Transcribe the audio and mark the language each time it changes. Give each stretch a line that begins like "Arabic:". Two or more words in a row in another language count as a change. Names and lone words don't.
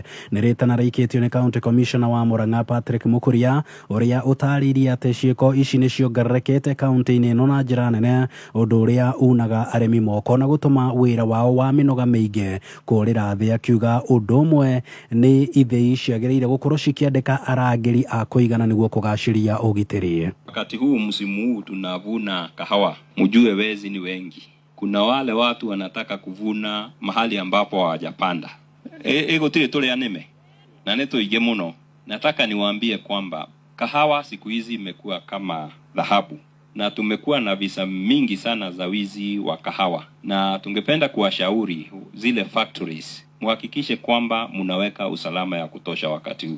Kikuyu: Nĩ rĩtana rĩikĩtio nĩ County Commissioner wa Murang'a Patrick Mukuria ũrĩa ũtarĩirie atĩ ciĩko ici nĩ ciongererekete kaunti-inĩ ĩno na njĩra nene, ũndũ ũrĩa unaga arĩmi moko na gũtũma wĩra wao wa mĩnoga mĩingĩ kũrĩra thĩ, akiuga ũndũ ũmwe nĩ ithei ciagĩrĩire gũkorwo cikĩandĩka arangĩri a kũigana nĩguo kũgacĩria ũgitĩri.
Swahili: Wakati huu msimu huu tunavuna kahawa, mjue wezi ni wengi. Kuna wale watu wanataka kuvuna mahali ambapo hawajapanda. Ego tile tole aneme na neto ige muno. Nataka niwaambie kwamba kahawa siku hizi imekuwa kama dhahabu, na tumekuwa na visa mingi sana za wizi wa kahawa, na tungependa kuwashauri zile factories muhakikishe kwamba munaweka usalama ya kutosha wakati huu.